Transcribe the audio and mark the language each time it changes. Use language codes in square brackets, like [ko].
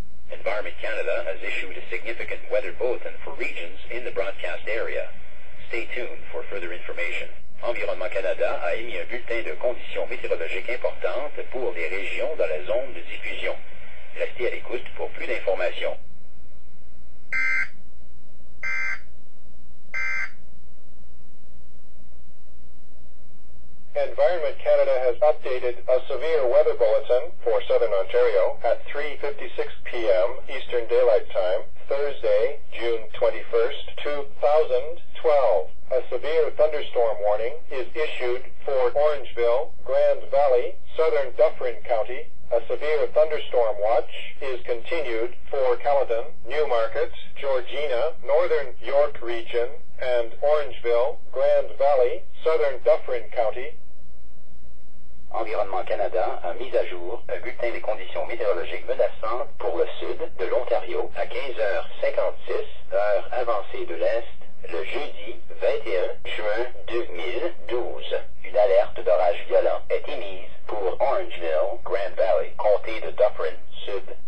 [en] Environment Canada has issued a significant weather bulletin for regions in the broadcast area. Stay tuned for further information. [fr] Environnement Canada a émis un bulletin de conditions météorologiques importantes pour les régions dans la zone de diffusion. Restez à l'écoute pour plus d'informations. [en] Environment Canada has updated a severe weather bulletin for Southern Ontario at 3:56 p.m. Eastern Daylight Time, Thursday, June 21st, 2012. A severe thunderstorm warning is issued for Orangeville, Grand Valley, Southern Dufferin County. A severe thunderstorm watch is continued for Caledon, Newmarket, Georgina, Northern York Region, and Orangeville, Grand Valley, Southern Dufferin County. [fr] Environnement Canada a mis à jour un bulletin des conditions météorologiques menaçantes pour le sud de l'Ontario à 15h56, heure avancée de l'Est, le jeudi 21 juin 2012. Une alerte d'orage violent est émise pour Orangeville, Grand Valley, comté de Dufferin, Sud.